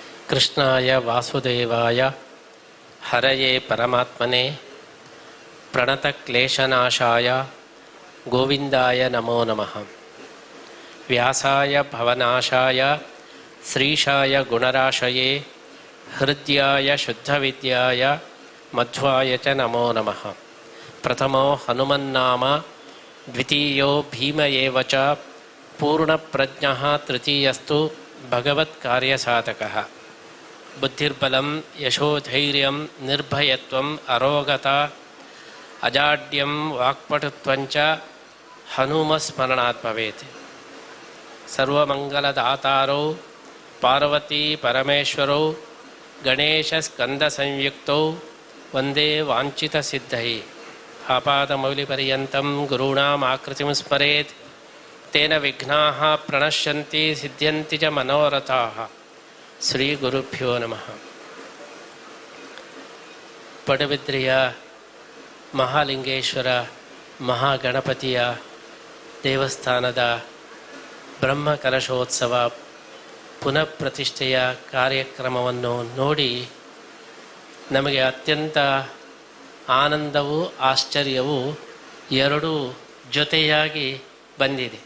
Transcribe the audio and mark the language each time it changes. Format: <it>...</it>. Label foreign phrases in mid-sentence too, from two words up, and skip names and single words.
<sa>ಕೃಷ್ಣಾಯ ವಾಸುದೇವಾಯ ಹರಯೇ ಪರಮಾತ್ಮನೇ ಪ್ರಣತಕ್ಲೇಶನಾಶಾಯ ಗೋವಿಂದಾಯ ನಮೋ ನಮಃ. ವ್ಯಾಸಾಯ ಭವನಾಶಾಯ ಶ್ರೀಶಾಯ ಗುಣರಾಶಯೇ ಹೃದ್ಯಾಯ ಶುದ್ಧವಿದ್ಯಾಯ ಮಧ್ವಾಯ ಚ ನಮೋ ನಮಃ. ಪ್ರಥಮೋ ಹನುಮನ್ನಾಮ ದ್ವಿತೀಯೋ ಭೀಮ ಏವ ಚ ಪೂರ್ಣಪ್ರಜ್ಞಃ ತೃತೀಯಸ್ತು ಭಗವತ್ಕಾರ್ಯಸಾಧಕಃ. ಬುದ್ಧಿರ್ಬಲಂ ಯಶೋಧೈರ್ಯಂ ನಿರ್ಭಯತ್ವಂ ಅರೋಗತಾ ಅಜಾಡ್ಯಂ ವಾಕ್ಪಟುತ್ವಂಚ ಹನುಮಸ್ಮರಣಾತ್ ಭವೇತ್. ಸರ್ವಮಂಗಲದಾತಾರೌ ಪಾರ್ವತೀ ಪರಮೇಶ್ವರೌ ಗಣೇಶಸ್ಕಂದಸಂಯುಕ್ತೌ ವಂದೇ ವಾಂಛಿತಸಿದ್ಧೈ. ಆಪಾದಮೌಲಿಪರ್ಯಂತಂ ಗುರುಣಾಂ ಆಕೃತಿಂ ಸ್ಮರೇತ್ ತೇನ ವಿಘ್ನಾಃ ಪ್ರಣಶ್ಯಂತಿ ಸಿದ್ಧ್ಯಂತಿ ಚ ಮನೋರಥಾಃ. ಶ್ರೀ ಗುರುಭ್ಯೋ ನಮಃ.</sa> <kn>ಪಡುಬಿದ್ರಿಯ ಮಹಾಲಿಂಗೇಶ್ವರ ಮಹಾಗಣಪತಿಯ ದೇವಸ್ಥಾನದ ಬ್ರಹ್ಮಕಲಶೋತ್ಸವ ಪುನಃ ಪ್ರತಿಷ್ಠೆಯ ಕಾರ್ಯಕ್ರಮವನ್ನು ನೋಡಿ ನಮಗೆ ಅತ್ಯಂತ ಆನಂದವೂ ಆಶ್ಚರ್ಯವೂ ಎರಡೂ ಜೊತೆಯಾಗಿ ಬಂದಿದೆ.</kn>